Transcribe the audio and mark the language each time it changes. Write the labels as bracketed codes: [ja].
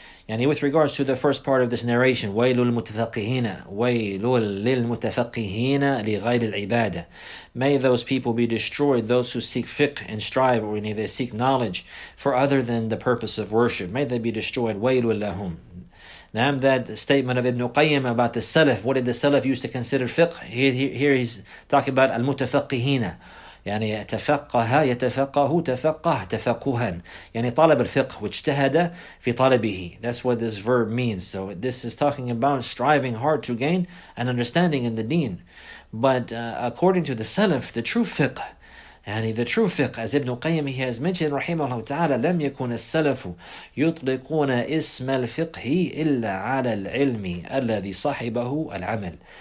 [en] And with regards to the first part of this narration, [ar] وَيْلُ الْمُتَفَقِّهِينَ وَيْلُ لِلْمُتَفَقِّهِينَ لِغَيْرِ الْعِبَادَةِ [en] May those people be destroyed, those who seek fiqh and strive, or they seek knowledge for other than the purpose of worship. May they be destroyed. [ar] وَيْلُ لَهُمْ. [en] Now that statement of Ibn Qayyim about the Salaf, what did the Salaf used to consider fiqh? Here he's talking about al-mutafaqihina. [ar] يعني تفقه يتفقه تفقه تفقها يعني طالب الفقه واجتهد في طلبه. [en] That's what this verb means. So this is talking about striving hard to gain an understanding in the deen. But according to the Salaf, the true fiqh, يعني the true fiqh, as Ibn Qayyim he has mentioned رحمه الله تعالى, [ar] لم يكن السلف يطلقون اسم الفقه إلا على العلم الذي صاحبه العمل.